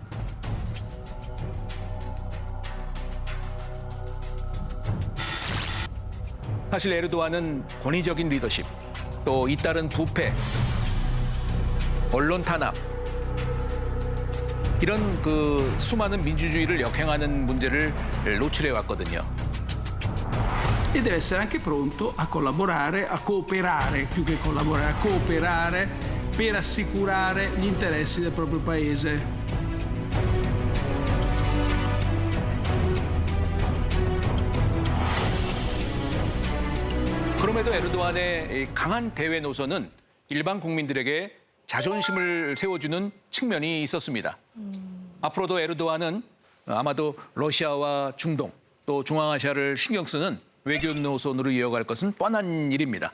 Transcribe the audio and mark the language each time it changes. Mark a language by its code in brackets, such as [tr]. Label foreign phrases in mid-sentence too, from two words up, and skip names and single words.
[ko] 사실 에르도안은 권위적인 리더십, 또 잇따른 부패, 언론 탄압 이런 그 수많은 민주주의를 역행하는 문제를 노출해 왔거든요. [it] e deve essere anche pronto a collaborare, a cooperare, più che collaborare, a cooperare per assicurare gli interessi del proprio paese. [ko] 그럼에도 에르도안의 이 강한 대외 노선은 일반 국민들에게 자존심을 세워주는 측면이 있었습니다. 앞으로도 에르도안은 아마도 러시아와 중동 또 중앙아시아를 신경 쓰는 외교 노선으로 이어갈 것은 뻔한 일입니다.